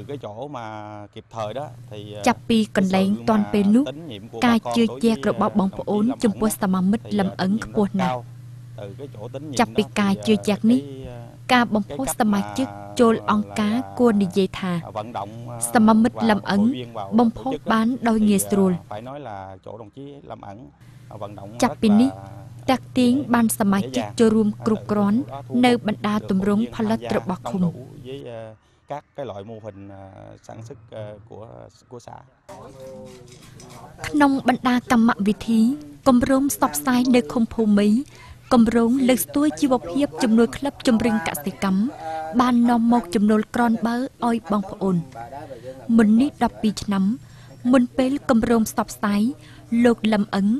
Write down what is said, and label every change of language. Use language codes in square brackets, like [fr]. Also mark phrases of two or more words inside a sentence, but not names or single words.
[km] ចាប់ពីកន្លែងទាន់ពេលនោះការជឿជាក់របស់បងប្អូនចំពោះសមាមិត្តលំអឹងខ្ពស់ណាស់ចាប់ពីការជឿជាក់នេះការបំផុសសមាជិកចូលអង្គការគួរនិយាយថាសមាមិត្តលំអឹងបំផុសបានដោយងាយស្រួលចាប់ពីនេះតាក់ទាញបានសមាជិកចូលរួមគ្រប់គ្រាន់នៅបណ្ដាទម្រង់ផលិតរបស់ឃុំ [vi] các cái loại mô hình sản xuất của xã [km] ក្នុងបណ្ដាកម្មវិធីគម្រោងផ្សព្វផ្សាយនៅឃុំភូមិគម្រោងលើកស្ទួយជីវភាពជំនួយក្លឹបជំរុញកសិកម្មបាននាំមក ចំណូលក្រនបើឲ្យបងប្អូនមុននេះ12ឆ្នាំមុនពេលគម្រោងផ្សព្វផ្សាយលោកលឹមអឹង